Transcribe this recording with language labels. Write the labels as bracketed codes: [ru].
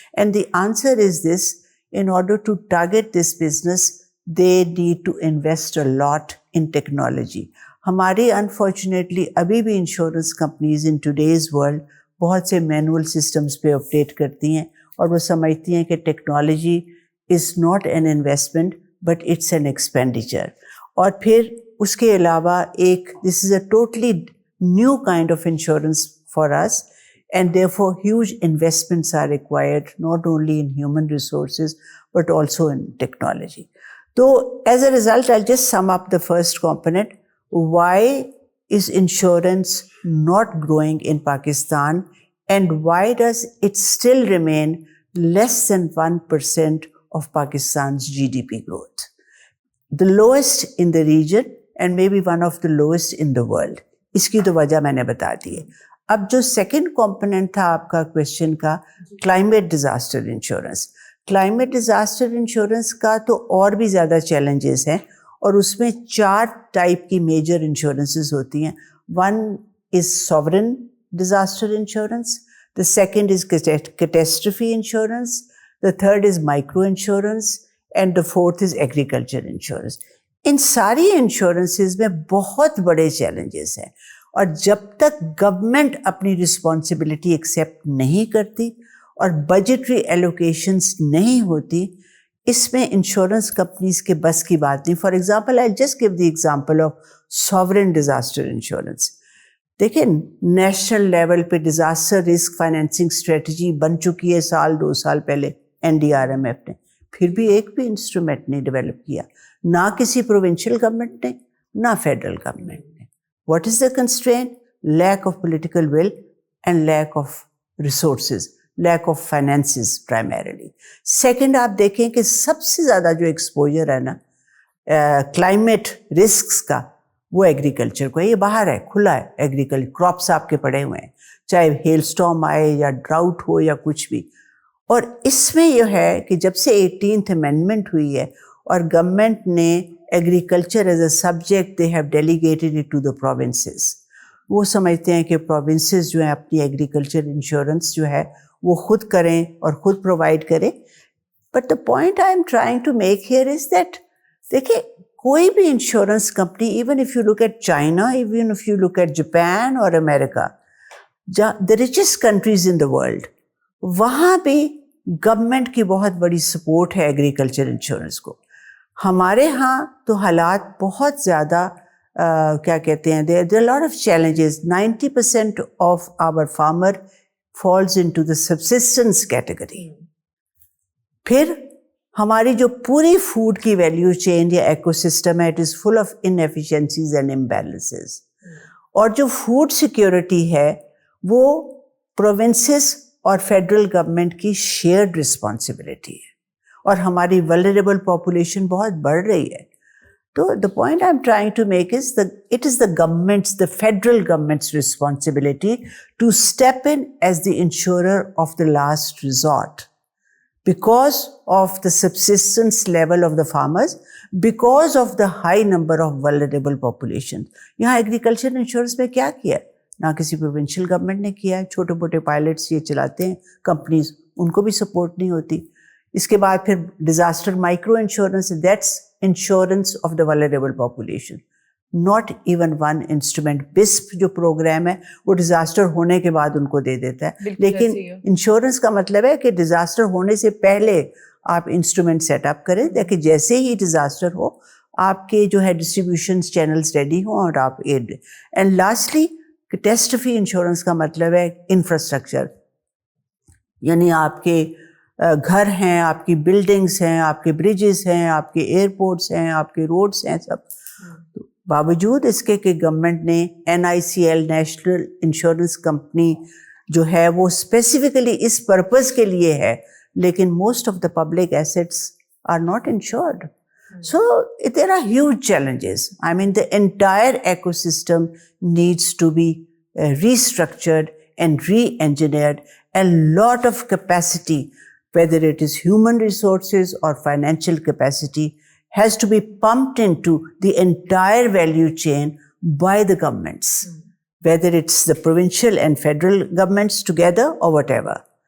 [en] And the answer is this: in order to target this business, they need to invest a lot in technology. [ur] ہماری [en] unfortunately [ur] ابھی بھی insurance companies [en] in today's world [ur] بہت سے manual systems پہ update کرتی ہیں, اور وہ سمجھتی ہیں کہ technology [en] Is not an investment but it's an expenditure. [ur] اور پھر اس کے علاوہ ایک [en] This is a totally new kind of insurance for us, and therefore huge investments are required not only in human resources but also in technology. So as a result, I'll just sum up the first component. Why is insurance not growing in Pakistan, and why does it still remain less than 1% of Pakistan's GDP growth? The lowest in the region and maybe one of the lowest in the world. [ur] اس کی تو وجہ میں نے بتا دی ہے. اب جو second component تھا آپ کا کوشچن کا, climate disaster insurance. Climate disaster insurance کا تو اور بھی زیادہ چیلنجز ہیں, اور اس میں 4 ٹائپ کی میجر انشورنسز ہوتی ہیں. [en] One is sovereign disaster insurance, the second is catastrophe insurance, the third is micro insurance, and the fourth is agriculture insurance. [ur] ان ساری انشورنسز میں بہت بڑے چیلنجز ہیں, اور جب تک گورنمنٹ اپنی رسپانسبلٹی ایکسیپٹ نہیں کرتی اور بجٹری ایلوکیشنز نہیں ہوتی, اس میں انشورنس کمپنیز کے بس کی بات نہیں. [en] For example, I just give the example of sovereign disaster insurance. [ur] دیکھیں, نیشنل لیول پہ ڈیزاسٹر رسک فائنینسنگ اسٹریٹجی بن چکی ہے 2 سال پہلے NDRMF نے, پھر بھی ایک بھی انسٹرومنٹ نہیں ڈیولپ کیا, نہ کسی پروونشل گورنمنٹ نے, نہ فیڈرل گورنمنٹ نے. [en] What is the constraint? Lack of political will and lack of resources, lack of finances primarily. [ur] Second, آپ دیکھیں کہ سب سے زیادہ جو ایکسپوجر ہے نا کلائمیٹ رسکس کا, وہ ایگریکلچر کو ہے. یہ باہر ہے, کھلا ہے ایگریکلچر, کراپس آپ کے پڑے ہوئے ہیں, چاہے ہیل اسٹارم آئے یا ڈراؤٹ ہو یا کچھ بھی. اور اس میں یہ ہے کہ جب سے 18th امینڈمنٹ ہوئی ہے اور گورنمنٹ نے agriculture [en] As a subject they have delegated it to the provinces. [ur] وہ سمجھتے ہیں کہ پروونسز جو ہیں اپنی ایگریکلچر انشورنس جو ہے وہ خود کریں اور خود پرووائڈ کریں. [en] but the point I am trying to make here is that, [ur] دیکھیں کوئی بھی insurance company, [en] even if you look at China, even if you look at Japan اور America, the richest countries in the world, [ur] وہاں بھی government کی بہت بڑی support ہے ایگریکلچر انشورنس کو. ہمارے ہاں تو حالات بہت زیادہ کیا کہتے ہیں, [en] there are a lot of challenges. 90% of our farmer falls into the subsistence category. [ur] پھر ہماری جو پوری فوڈ کی ویلیو چین یا ایکو سسٹم ہے, [en] It is full of inefficiencies and imbalances. [ur] اور جو فوڈ سیکیورٹی ہے وہ پروونسز اور فیڈرل گورنمنٹ کی شیئرڈ رسپانسبلٹی ہے, اور ہماری ولنریبل پاپولیشن بہت بڑھ رہی ہے. [en] تو the point I'm trying to make is that it is the federal government's responsibility to step in as the insurer of the last resort because of the subsistence level of the farmers, because of the high number of vulnerable populations. [ur] یہاں agriculture insurance میں کیا کیا ہے؟ نہ کسی provincial government نے کیا ہے. چھوٹے موٹے پائلٹس یہ چلاتے ہیں کمپنیز, ان کو بھی سپورٹ نہیں ہوتی. اس کے بعد پھر disaster micro insurance, [en] That's insurance of the vulnerable population. Not even one instrument. [ur] بسپ جو پروگرام ہے وہ ڈیزاسٹر ہونے کے بعد ان کو دے دیتا ہے, لیکن انشورنس کا مطلب ہے کہ ڈیزاسٹر ہونے سے پہلے آپ انسٹرومنٹ سیٹ اپ کریں تاکہ جیسے ہی ڈیزاسٹر ہو آپ کے جو ہے ڈسٹریبیوشن چینلز ریڈی ہوں اور آپ add. And lastly catastrophe insurance کا مطلب ہے انفراسٹرکچر, یعنی آپ کے گھر ہیں, آپ کی بلڈنگس ہیں, آپ کے بریجز ہیں, آپ کے ایئرپورٹس ہیں, آپ کے روڈس ہیں, سب. باوجود اس کے کہ گورنمنٹ نے NICL نیشنل انشورنس کمپنی جو ہے وہ اسپیسیفکلی اس پرپز کے لیے ہے, لیکن [en] Most of the public assets are not insured. So there are huge challenges. I mean, the entire ecosystem needs to be restructured and re-engineered, and lot of capacity, whether it is human resources or financial capacity, has to be pumped into the entire value chain by the governments, whether it's the provincial and federal governments together or whatever.